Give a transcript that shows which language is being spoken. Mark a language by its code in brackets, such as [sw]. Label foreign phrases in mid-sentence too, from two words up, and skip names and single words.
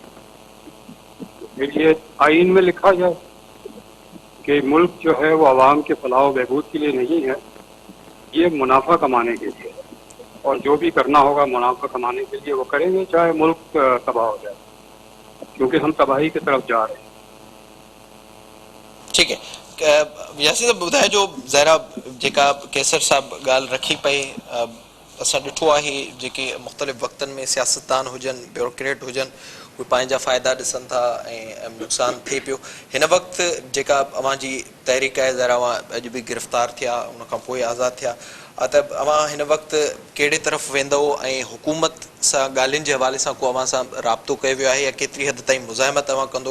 [ur] پھر یہ آئین میں لکھا جائے کہ ملک جو ہے وہ عوام کے فلاح و بہبود کے لیے نہیں ہے، یہ منافع کمانے کے لیے ہے، اور جو بھی کرنا ہوگا منافع کمانے کے لیے وہ کریں گے، چاہے ملک تباہ ہو جائے، کیونکہ ہم تباہی کی طرف جا رہے ہیں۔ ٹھیک ہے [sd] یاسین صاحب ॿुधाए जो ज़ाहिरा जेका केसर साहब ॻाल्हि रखी पई, असां ॾिठो आहे जेके मुख़्तलिफ़ वक़्तनि में सियासतदान हुजनि, ब्यूरोक्रेट हुजनि, उहे पंहिंजा फ़ाइदा ॾिसनि था ऐं नुक़सानु थिए पियो। हिन वक़्तु जेका अव्हांजी तहरीक आहे ज़रा अॼु बि गिरफ़्तार थिया, उनखां पोइ आज़ादु थिया, त अव्हां हिन वक़्तु कहिड़े तरफ़ वेंदव ऐं हुकूमत सां ॻाल्हियुनि जे हवाले सां को अव्हां सां राब्तो कयो वियो आहे या केतिरी हद ताईं मुज़ाहिमत अव्हां कंदो?